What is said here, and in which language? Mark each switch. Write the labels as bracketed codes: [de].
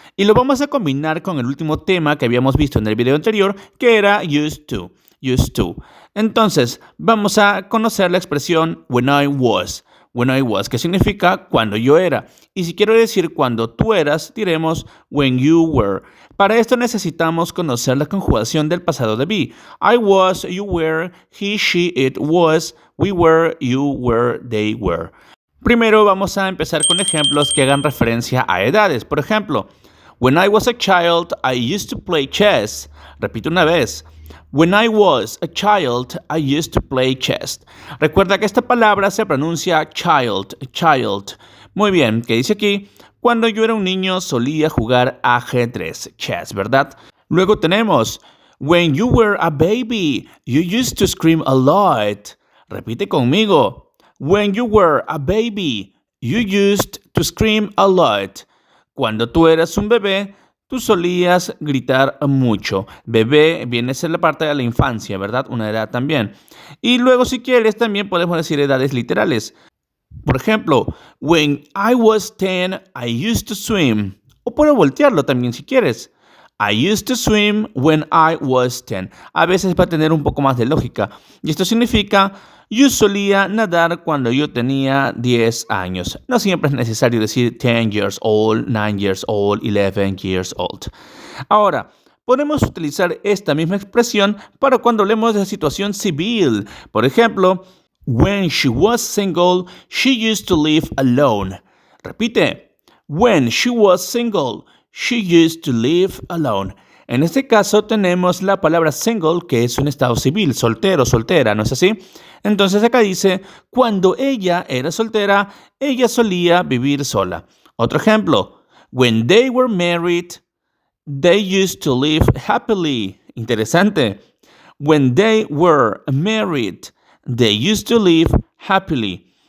[es] Y lo vamos a combinar con el último tema que habíamos visto en el video anterior, que era used to. Used to. Entonces, vamos a conocer la expresión when I was. When I was, que significa cuando yo era. Y si quiero decir cuando tú eras, diremos when you were. Para esto necesitamos conocer la conjugación del pasado de be. [en] I was, you were, he, she, it was, we were, you were, they were. [es] Primero vamos a empezar con ejemplos que hagan referencia a edades. Por ejemplo, [en] when I was a child, I used to play chess. [es] Repito una vez. [en] When I was a child, I used to play chess. [es] Recuerda que esta palabra se pronuncia child, child. Muy bien, ¿qué dice aquí? Cuando yo era un niño solía jugar ajedrez, chess, ¿verdad? Luego tenemos, [en] when you were a baby, you used to scream a lot. [es] Repite conmigo. [en] When you were a baby, you used to scream a lot. [es] Cuando tú eras un bebé, tú solías gritar mucho. Bebé viene a ser la parte de la infancia, ¿verdad? Una edad también. Y luego, si quieres, también podemos decir edades literales. Por ejemplo, [en] when I was 10, I used to swim. [es] O puedo voltearlo también si quieres. [en] I used to swim when I was 10. [es] A veces va a tener un poco más de lógica. Y esto significa, yo solía nadar cuando yo tenía 10 años. No siempre es necesario decir 10 years old, 9 years old, 11 years old. Ahora, podemos utilizar esta misma expresión para cuando hablemos de situación civil. Por ejemplo, [en] when she was single, she used to live alone. [es] Repite. [en] When she was single, she used to live alone. [es] En este caso tenemos la palabra single, que es un estado civil, soltero, soltera, ¿no es así? Entonces acá dice, cuando ella era soltera, ella solía vivir sola. Otro ejemplo, [en] when they were married, they used to live happily. [es] Interesante. [en] When they were married, they used to live happily.